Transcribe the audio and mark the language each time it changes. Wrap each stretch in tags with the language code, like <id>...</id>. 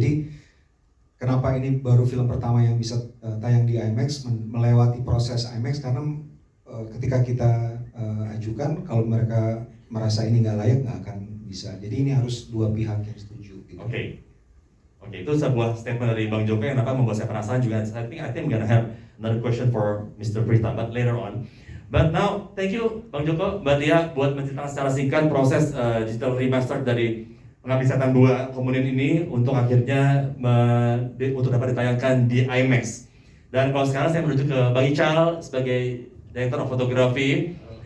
<id>Jadi kenapa ini baru film pertama yang bisa tayang di IMAX, melewati proses IMAX, karena ketika kita ajukan, kalau mereka merasa ini nggak layak, nggak akan bisa. Jadi ini harus dua pihak yang setuju gitu. Oke, itu sebuah statement dari Bang Joko yang membuat saya penasaran juga.</id> <en>I think I'm gonna have another question for Mr. Prita, but later on. But now, thank you</en> <id>Bang Joko, Mbak Tia buat menceritakan secara singkat proses digital remaster dari Pengabdi Setan 2 Komunion ini untuk akhirnya untuk dapat ditayangkan di IMAX. Dan kalau sekarang saya menuju ke Bang Ical sebagai Director of Photography.</id>